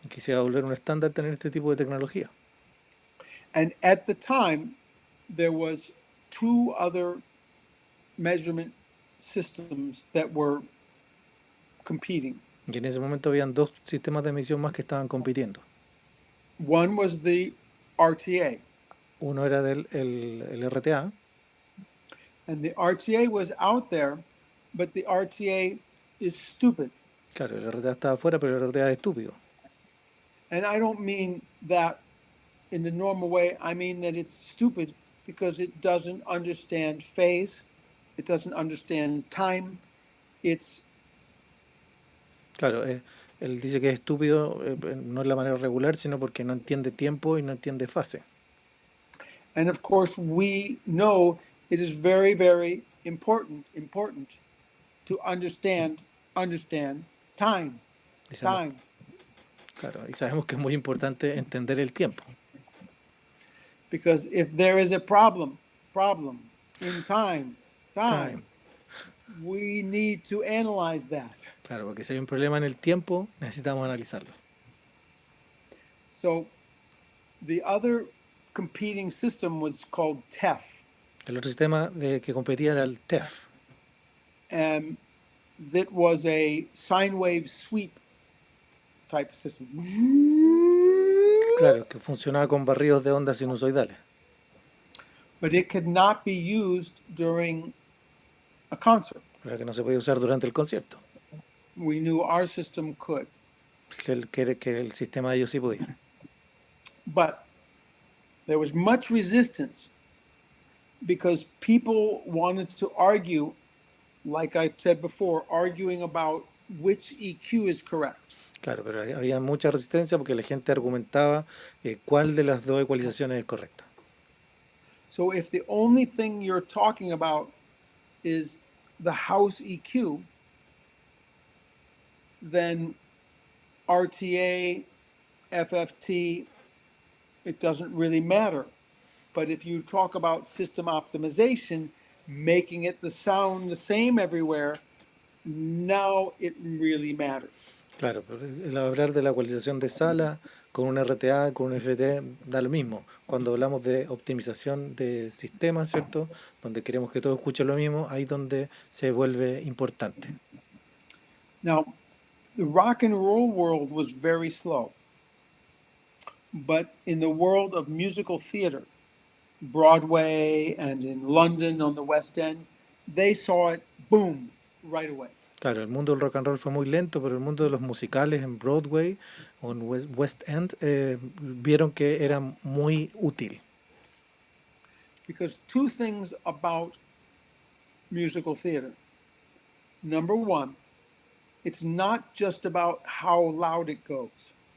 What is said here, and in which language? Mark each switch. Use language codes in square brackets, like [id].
[es] Que se iba a volver un estándar tener este tipo de tecnología. [en] And at the time, there was two other measurement systems that were competing. [es] Y en ese momento habían dos sistemas de medición más que estaban compitiendo. [en] One was the RTA. [es] Uno era el RTA. [en] And the RTA was out there, but the RTA is stupid. [es] Claro, el RTA estaba afuera, pero el RTA es estúpido. [en] And I don't mean that in the normal way. I mean that it's stupid because it doesn't understand phase. It doesn't understand time. [es] Claro, él dice que es estúpido, no es la manera regular, sino porque no entiende tiempo y no entiende fase. [en] And of course, we know it is very, very important to understand time. Time. [es] Claro, y sabemos que es muy importante entender el tiempo. [en] Because if there is a problem in time, we need to analyze that. [es] Claro, porque si hay un problema en el tiempo, necesitamos analizarlo. [en] So the other competing system was called TEF. [es] El otro sistema que competía era el TEF. [en] And that was a sine wave sweep type system. [es] Claro, que funcionaba con barridos de ondas sinusoidales. [en] But it could not be used during a concert. [es] Pero que no se podía usar durante el concierto. [en] We knew our system could. [es] Que el sistema de ellos sí podía. [en] But there was much resistance because people wanted to argue, like I said before, arguing about which EQ is correct. [es] Claro, pero había mucha resistencia porque la gente argumentaba cuál de las dos ecualizaciones es correcta. [en] So if the only thing you're talking about is the house EQ, then RTA, FFT, it doesn't really matter. But if you talk about system optimization, making it the sound the same everywhere, now it really matters. [es] Claro, pero el hablar de la ecualización de sala con un RTA, con un FT, da lo mismo. Cuando hablamos de optimización de sistemas, ¿cierto? Donde queremos que todo escuche lo mismo, ahí es donde se vuelve importante. [en] Now, the rock and roll world was very slow. But in the world of musical theater, Broadway and in London on the West End, they saw it boom right away. [es] Claro, el mundo del rock and roll fue muy lento, pero el mundo de los musicales en Broadway o en West End vieron que era muy útil. [en] Because two things about musical theater. Number one, it's not just about how loud it goes.